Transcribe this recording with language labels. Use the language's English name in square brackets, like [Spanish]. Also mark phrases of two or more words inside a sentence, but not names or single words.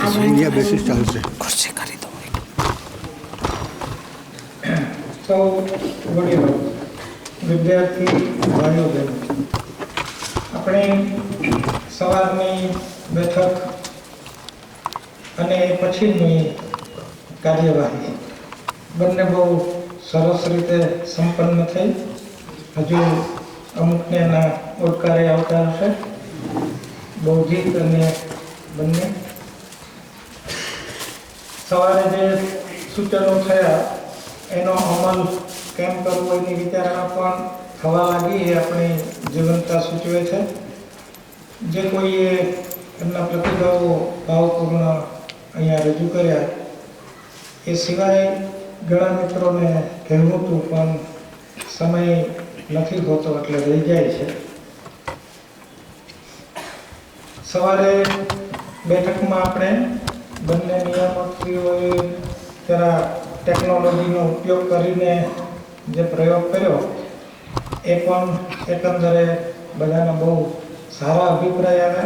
[Gujarati] સૌ વડીલો વિદ્યાર્થી ભાઈઓ બહેનો, આપણી સવારની બેઠક અને પછીની કાર્યવાહી બંને બહુ સરસ રીતે સંપન્ન થઈ। હજુ અમુકને ના ઓડકાર આવતા હશે। બહુજીત અને બંને સવારે જે સૂચનો થયા એનો અમલ કેમ કરવો એની વિચારણા પણ થવા લાગી એ આપણી જીવંતતા સૂચવે છે। જે કોઈએ એમના પ્રતિભાવો ભાવપૂર્ણ અહીંયા રજૂ કર્યા એ સિવાય ઘણા મિત્રોને કહેવું હતું પણ સમય નથી હોતો એટલે રહી જાય છે। સવારે બેઠકમાં આપણે બંને નિયામકશ્રીઓએ જરા ટેકનોલોજીનો ઉપયોગ કરીને જે પ્રયોગ કર્યો એ પણ એકંદરે બધાના બહુ સારા અભિપ્રાય આવ્યા।